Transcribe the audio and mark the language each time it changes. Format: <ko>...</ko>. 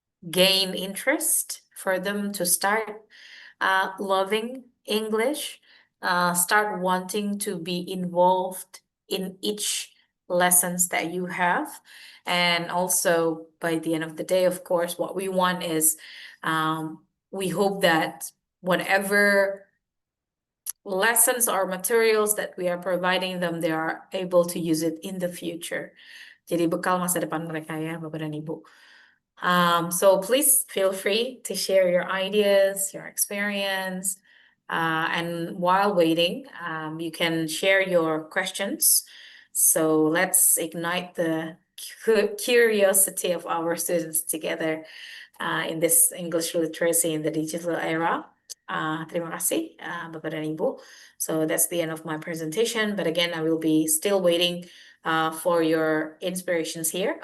<en>gain interest for them to start loving English, start wanting to be involved in each lessons that you have. And also, by the end of the day, of course, what we want is we hope that whatever lessons or materials that we are providing them, they are able to use it in the future</en> <id>jadi bekal masa depan mereka ya, Bapak dan Ibu.</id> <en>So please feel free to share your ideas, your experience, and while waiting, you can share your questions. So let's ignite the curiosity of our students together in this English literacy in the digital era.</en> <id>Terima kasih, Bapak dan Ibu.</id> <en>So that's the end of my presentation. But again, I will be still waiting for your inspirations here.</en>